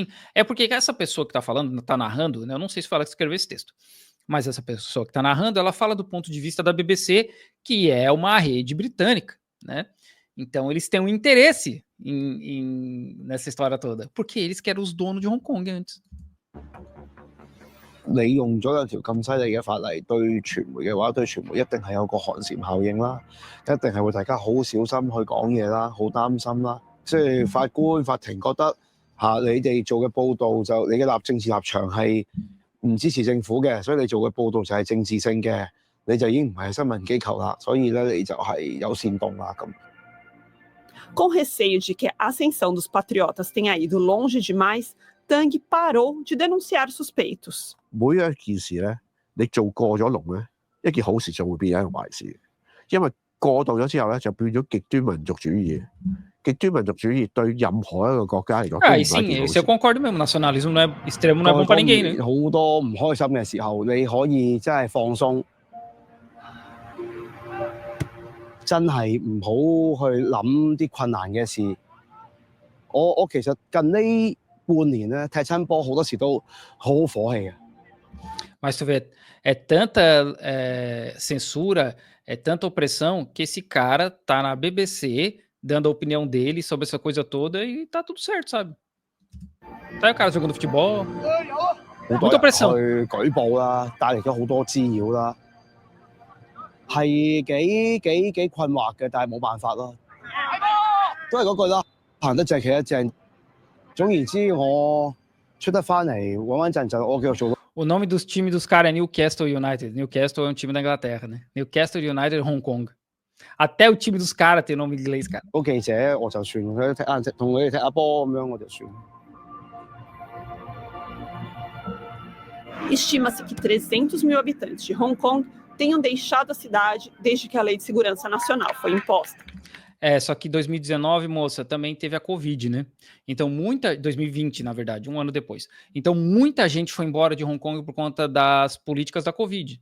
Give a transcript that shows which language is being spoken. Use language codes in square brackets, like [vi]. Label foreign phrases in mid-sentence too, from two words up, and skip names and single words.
[pt] É porque essa pessoa que está falando, está narrando, né? Eu não sei se fala que escreveu esse texto, mas essa pessoa que está narrando, ela fala do ponto de vista da BBC, que é uma rede britânica, né? Então, eles têm um interesse nessa história toda, porque eles que eram os donos de Hong Kong antes. [yue] 你用咗有條咁犀利嘅法例對傳媒嘅話，對傳媒一定係有個寒蟬效應啦，一定係會大家好小心去講嘢啦，好擔心啦。即係法官、法庭覺得你哋做嘅報導就你嘅政治立場係唔支持政府嘅，所以你做嘅報導就係政治性嘅，你就已經唔係新聞機構啦，所以咧你就係有煽動啦咁。 [pt] Com receio de que a ascensão dos patriotas tenha ido longe demais, Tang parou de denunciar suspeitos. [yue] 每一件事咧，你做過咗龍咧，一件好事就會變一件壞事，因為過度咗之後咧，就變咗極端民族主義。極端民族主義對任何一個國家嚟講， [pt] Aí sim, isso eu concordo mesmo. Nacionalismo não é extremo, não é bom para ninguém, né? [yue] 好多唔開心嘅時候，你可以真係放鬆，真係唔好去諗啲困難嘅事。我其實近呢半年咧踢親波好多時都好火氣嘅。 [pt] Mas tu vê, é tanta censura, é tanta opressão que esse cara tá na BBC dando a opinião dele sobre essa coisa toda e tá tudo certo, sabe? Tá aí o cara jogando futebol, muita opressão. [yue] 去舉報啦，帶嚟咗好多滋擾啦，係幾困惑嘅，但係冇辦法咯。都係嗰句啦，行得正企得正。總言之，我出得翻嚟穩穩陣陣，我繼續做。 [pt] O nome dos times dos caras é Newcastle United. Newcastle é um time da Inglaterra, né? Newcastle United Hong Kong. Até o time dos caras tem nome em inglês, cara. [yue] 個記者我就算，同佢哋踢下波咁樣我就算。 [pt] Estima-se que 300 mil habitantes de Hong Kong tenham deixado a cidade desde que a Lei de Segurança Nacional foi imposta. Só que 2019, moça, também teve a Covid, né? Então 2020, na verdade, um ano depois. Então muita gente foi embora de Hong Kong por conta das políticas da Covid.